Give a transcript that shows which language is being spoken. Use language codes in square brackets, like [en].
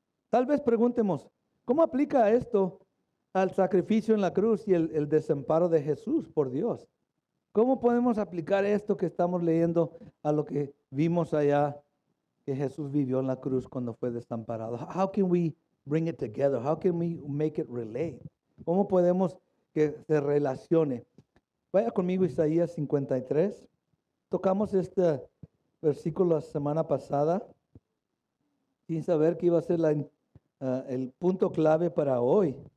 [es] Tal vez preguntemos, ¿cómo aplica esto al sacrificio en la cruz y el desamparo de Jesús por Dios? ¿Cómo podemos aplicar esto que estamos leyendo a lo que vimos allá que Jesús vivió en la cruz cuando fue desamparado? [en] How can we bring it together? How can we make it relate? [es] ¿Cómo podemos que se relacione? Vaya conmigo Isaías 53. Tocamos este versículo la semana pasada sin saber que iba a ser el punto clave para hoy.